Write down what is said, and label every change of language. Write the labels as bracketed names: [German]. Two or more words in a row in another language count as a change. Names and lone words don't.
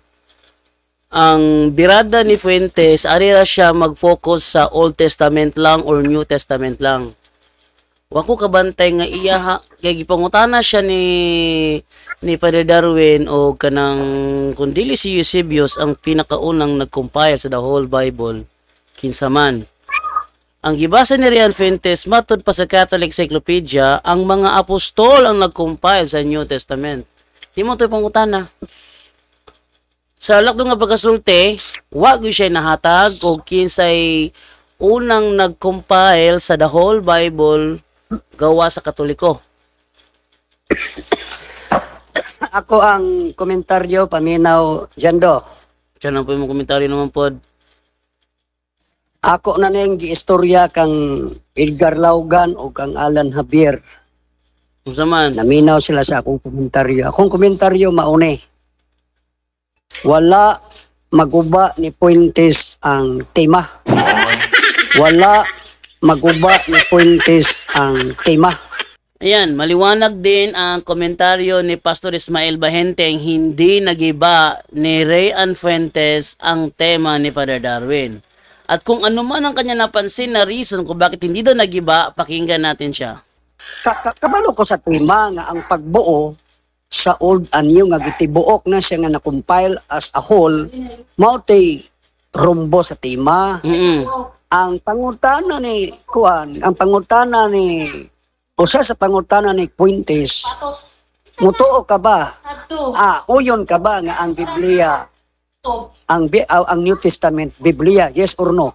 [Cebuano] Ang birada ni Fuentes, ari ra siya mag-focus sa Old Testament lang or New Testament lang. Wako kabantay nga iya kay gipangutana siya ni Father Darwin o kanang kundili si Eusebius ang pinakaunang nag-compile sa [English] the whole Bible [Cebuano] kinsa man. Ang gibasa ni Rian Fuentes matud pa sa Catholic Encyclopedia, ang mga apostol ang nag-compile sa New Testament. Di mo to pangutana. Sa lakdo nga pagkasulti, wa gyud siya nahatag og kinsay unang nag-compile sa [English] the whole Bible [Cebuano] gawa sa Katoliko. Ako ang komentaryo paminaw Jando. [Filipino] Diyan lang po yung komentaryo naman po. [Cebuano] Ako na nang giistorya kang Edgar Laugan o kang Alan Javier. Kung saman, Naminaw sila sa akong komentaryo. Akong komentaryo mauni. Wala maguba ni Fuentes ang tema. Wala maguba ni Fuentes ang tema. [Filipino] ayan, maliwanag din ang komentaryo ni Pastor Ismael Bahenteng, hindi nagiba ni Rian Fuentes ang tema ni Father Darwin. At kung ano man ang kanya napansin na reason kung bakit hindi daw nagiba, pakinggan natin siya. [Cebuano] Kabalo ko sa tema nga ang pagbuo sa [English] Old and New [Cebuano] nga gitibuok na siya nga na-compile [English] as a whole, [Cebuano] mao tay rumbo sa tema. Ang pangutana ni usa sa pangutana ni Fuentes, mutuo ka ba? Uyon ka ba nga ang Biblia, ang New Testament Biblia, [English] yes or no?